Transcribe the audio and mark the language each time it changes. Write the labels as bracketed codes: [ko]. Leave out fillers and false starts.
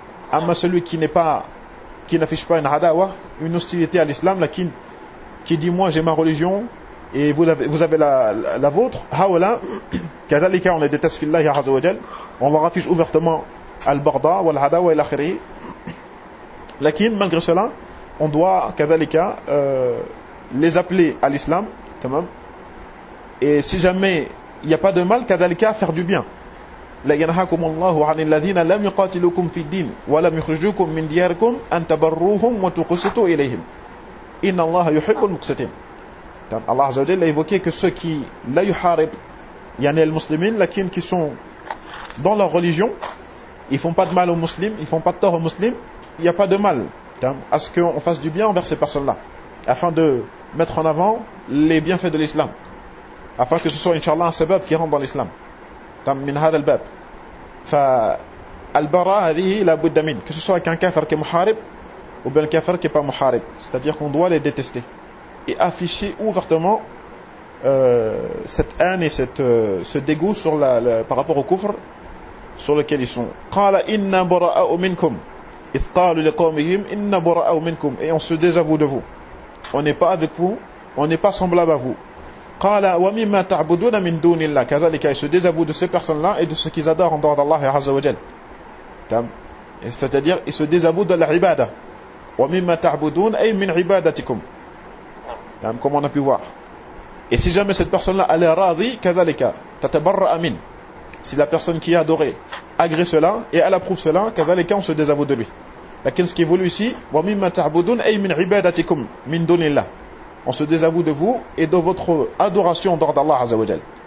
[fr] Amma celui qui n'affiche pas une hadawa, une hostilité à l'islam, là, qui dit, moi, j'ai ma religion, et vous avez la vôtre, hawala, kadhalika, on les déteste fillah ya azawajal, on leur affiche ouvertement al-barda, wal-hada, wal-akhiri. Lakin, malgré cela, on doit, kadhalika, les appeler à l'islam, quand même. Et si jamais il n'y a pas de mal, kadhalika, faire du bien. [ar] لينهاكم الله عن الذين لم يقاتلوكم في الدين ولم يخرجوكم من دياركم أن تبروهم وتقسطوا إليهم إن الله يحب المقسطين. [fr] Donc Allah عز وجل a évoqué que ceux qui la yuharib, yani les musulmans, lakin qui sont dans leur religion, ils font pas de mal aux musulmans, ils font pas de tort aux musulmans, il y a pas de mal à ce qu'on fasse du bien envers ces personnes-là, afin de mettre en avant les bienfaits de l'islam, afin que ce soit inchallah un sabab qui rentre dans l'islam. [ar] من هذا الباب فالبراء هذه لابد من [fr] que ce soit avec un kafir qui est muharib ou bien un kafir qui n'est pas muharib, c'est à dire qu'on doit les détester et afficher ouvertement cette haine et ce dégoût sur par rapport au kufr sur lequel ils sont. [ar] قال إنا براء منكم [fr] إذ قالوا لقومهم إنا براء منكم, et on se désavoue de vous, on n'est pas avec vous, on n'est pas semblable à vous. [ar] قال ومما تعبدون من دون الله كذلك [fr] il se désavoue de ces personnes-là et de ce qu'ils adorent en dehors d'Allah et Azza wa Jal. C'est-à-dire il se désavoue de la ibada. [ar] ومما تعبدون اي من عبادتكم. [fr] Comme on a pu voir. Et si jamais cette personne-là elle est radi [ar] كذلك تتبرأ من, [fr] si la personne qui a adoré agrée cela et elle approuve cela, [ar] كذلك [fr] on se désavoue de lui. Mais ce qui est voulu ici, [ar] ومما تعبدون اي من عبادتكم من دون الله, [fr] on se désavoue de vous et de votre adoration en dehors d'Allah Azza wa Jal.